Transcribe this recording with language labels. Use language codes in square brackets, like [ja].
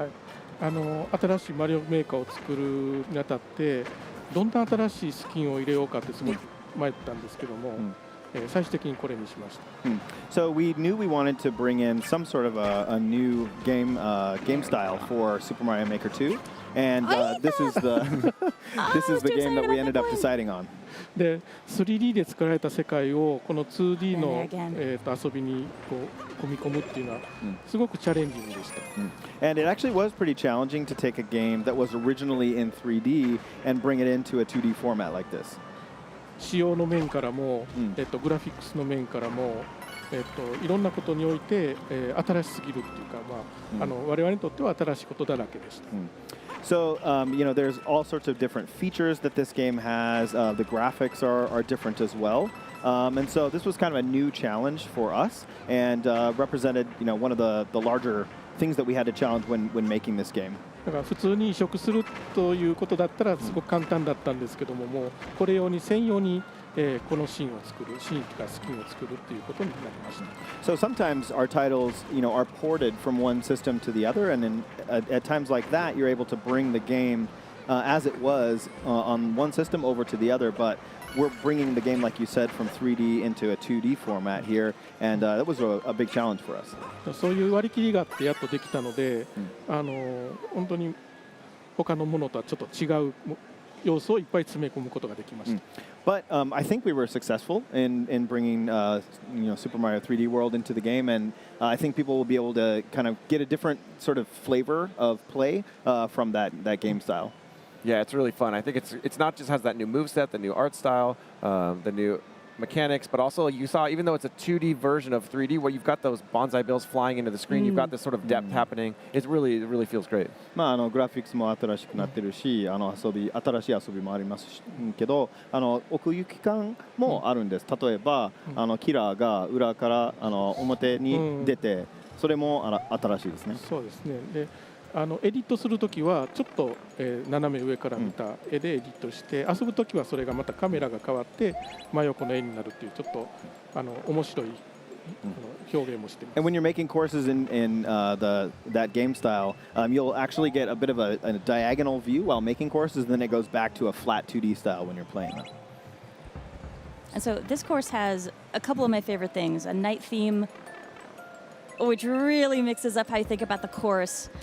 [ja] はい、新しいマリオメーカーを作るにあたってどんな新しいスキンを入れようかってすごい迷ったんですけども、最終的にこれにしました。 [en] So we knew we wanted to bring in some sort of a new game style for Super Mario Maker 2, and this is the game that we ended up deciding on. [ja] で 3D で作られた世界をこの 2D の、遊びにこう込み込むっていうのはすごくチャレンジングでした。 [en] And it actually was pretty challenging to take a game that was originally in 3D and bring it into a 2D format like this. [ja] 仕様の面からも、グラフィックスの面からも、いろんなことにおいて、新しすぎるっていうか、我々にとっては新しいことだらけでした。 [en] So, there's all sorts of different features that this game has. The graphics are different as well. And so this was kind of a new challenge for us and represented, one of the larger things that we had to challenge when making this game. [ja] だから普通に移植するということだったらすごく簡単だったんですけども、もうこれ用に専用に、このシーンを作る、シーンとかスキンを作るっていうことになりました。 [en] So sometimes our titles, are ported from one system to the other, and at times like that, you're able to bring the game as it was on one system over to the other, but we're bringing the game, like you said, from 3D into a 2D format here, and that was a big challenge for us. [ja] そういう割り切りがあってやっとできたので、本当に他のものとはちょっと違う要素をいっぱい詰め込むことができました。 [en] But I think we were successful in bringing Super Mario 3D World into the game, and I think people will be able to kind of get a different sort of flavor of play from that game style. Yeah, it's really fun. I think it's not just has that new moveset, the new art style, the new mechanics, but also you saw, even though it's a 2D version of 3D, where you've got those bonsai bills flying into the screen, you've got this sort of depth happening. It really feels great. [ja] グラフィックスも新しくなってるし、新しい遊びもありますけど、奥行き感もあるんです。例えば、キラーが裏から表に出て、それも新しいですね。そうですね。でエディットするときはちょっと、斜め上から見た絵でエディットして、遊ぶときはそれがまたカメラが変わって真横の絵になるっていうちょっと面白い表現もしてます。 [en] And when you're making courses in that game style, you'll actually get a bit of a diagonal view while making courses, and then it goes back to a flat 2D style when you're playing them. And so this course has a couple of my favorite things: a night theme, which really mixes up how you think about the course.